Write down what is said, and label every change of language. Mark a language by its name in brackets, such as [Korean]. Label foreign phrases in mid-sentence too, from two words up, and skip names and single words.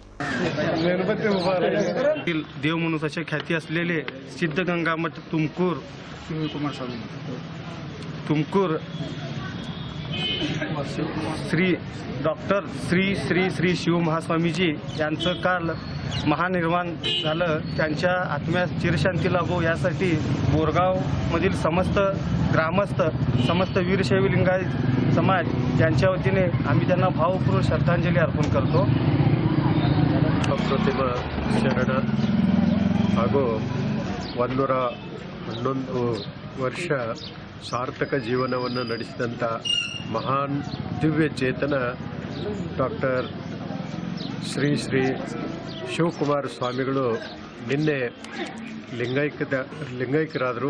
[Marathi] देवमनुष्याची ख्याती असलेले सिद्धगंगा मठ तुमकूर शिवकुमार स्वामी तुमकूर श्री डॉक्टर श्री श्री श्री शिव महास्वामीजी यांचं काल महानिर्वाण झालं। त्यांच्या आत्म्यास चिरशांती लाभो यासाठी बोरगाव मधील समस्त ग्रामस्थ, समस्त वीरशैव लिंगायत समाज यांच्या वतीने आम्ही त्यांना भावपूर्ण श्रद्धांजली अर्पण करतो। [Kannada] ಅಪ್ರತಿಮ ಶರಣ ಹಾಗೂ 111 ವರ್ಷ ಸಾರ್ಥಕ ಜೀವನವನ್ನು ನಡೆಸಿದಂಥ ಮಹಾನ್ ದಿವ್ಯ ಚೇತನ ಡಾಕ್ಟರ್ ಶ್ರೀ ಶ್ರೀ ಶಿವಕುಮಾರ ಸ್ವಾಮಿಗಳು ನಿನ್ನೆ ಲಿಂಗೈಕ್ಯರಾದರು।